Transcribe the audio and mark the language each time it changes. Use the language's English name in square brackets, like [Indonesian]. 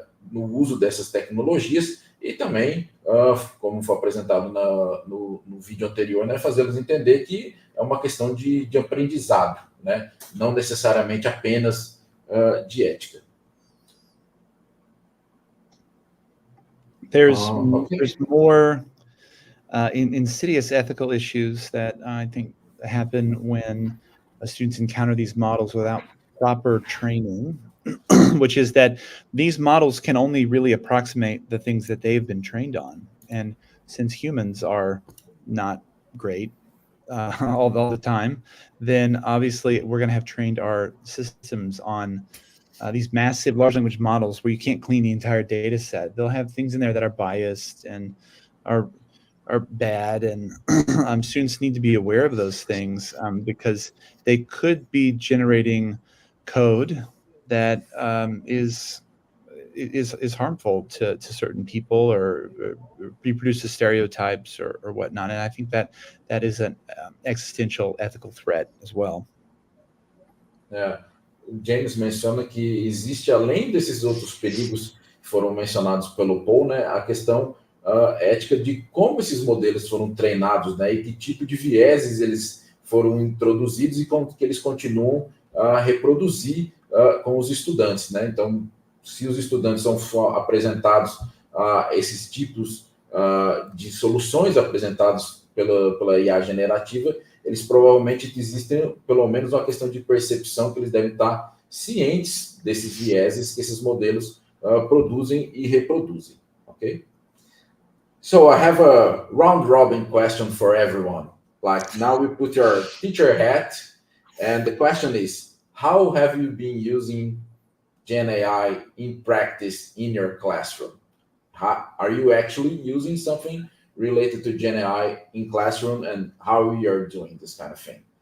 [Portuguese] no uso dessas tecnologias e também, como foi apresentado no vídeo anterior, né, fazê-los entender que é uma questão de aprendizado, né, não necessariamente apenas de ética. [English] There's more insidious ethical issues that I think happen when students encounter these models without proper training, which is that these models can only really approximate the things that they've been trained on. And since humans are not great all the time, then obviously we're going to have trained our systems on these massive large language models where you can't clean the entire data set. They'll have things in there that are biased and are bad, and students need to be aware of those things because they could be generating code that is harmful to certain people or reproduces stereotypes or whatnot. And I think that is an existential ethical threat as well. [Portuguese] O James menciona que existe, além desses outros perigos que foram mencionados pelo Paul, né, a questão ética de como esses modelos foram treinados, né, e que tipo de vieses eles foram introduzidos e como que eles continuam a reproduzir com os estudantes, né? Então, se os estudantes são apresentados a esses tipos de soluções apresentados pela IA generativa, eles provavelmente existem pelo menos uma questão de percepção que eles devem estar cientes desses vieses que esses modelos produzem e reproduzem, ok? [English] So I have a round robin question for everyone. Like now we put your teacher hat, and the question is, how have you been using Gen AI in practice in your classroom? Are you actually using something related to Gen AI in classroom, and how you're doing this kind of thing?